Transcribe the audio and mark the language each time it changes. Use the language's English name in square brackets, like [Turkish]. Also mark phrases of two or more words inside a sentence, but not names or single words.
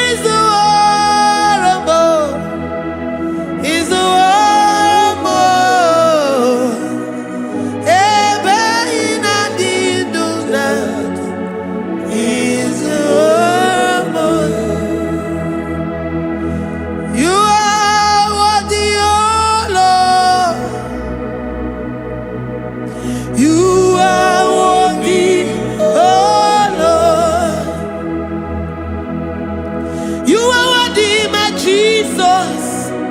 [Igbo] Izuoramo. Izuoramo. Ebe ị na-adị ndụ na Izuoramo. [English] You are worthy, oh Lord. You are worthy, oh Lord. You are worthy, my Jesus.